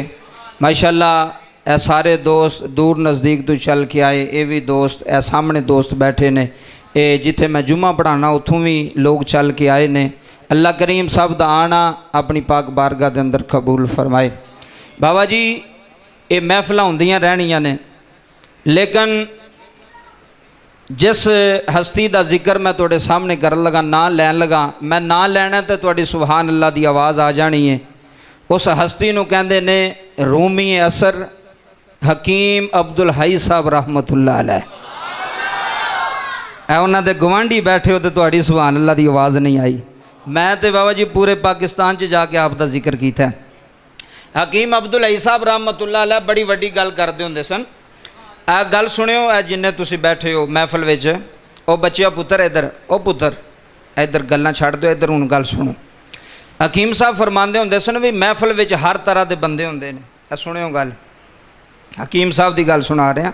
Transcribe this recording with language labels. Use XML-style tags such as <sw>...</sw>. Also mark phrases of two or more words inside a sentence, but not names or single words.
<pa>ماشاءاللہ اے سارے دوست دور نزدیک تو چل کے آئے، یہ بھی دوست اے سامنے دوست بیٹھے نے، یہ جتھے میں جمعہ پڑھانا اتوں بھی لوگ چل کے آئے نے. اللہ کریم سب دا آنا اپنی پاک بارگاہ کے اندر قبول فرمائے. بابا جی یہ محفل ہوندیاں رہنیاں نے، لیکن جس ہستی کا ذکر میں تہاڈے سامنے کر لگا، نا لین لگا، میں نا لینا تو تہاڈی</pa> <ar>سبحان الله</ar> <pa>کی آواز آ جانی ہے. اس ہستی نوں کہندے نے رومی عصر حکیم عبدالحی صاحب</pa> <ar>رحمة الله عليه.</ar> <pa>اے انہاں دے گوانڈھی بیٹھے ہو تو تہاڈی</pa> <ar>سبحان الله</ar> <pa>دی آواز نہیں آئی. میں تو بابا جی پورے پاکستان چ جا کے آپ دا ذکر کیتا ہے. حکیم عبدالحی صاحب</pa> <ar>رحمة الله عليه</ar> <pa>بڑی وڈی گل کردے ہندے سن. آ گل سنیو، اے جنے تسی بیٹھے ہو محفل وچ، او بچیا پتر ادھر، او پتر ادھر گلاں چھڈ دو، ادھر ہن گل سنو. حکیم صاحب فرماندے ہندے سن بھی محفل وچ ہر طرح کے بندے ہندے نے. اے سنیو گل، حکیم صاحب کی گل سنا رہے ہیں.</pa>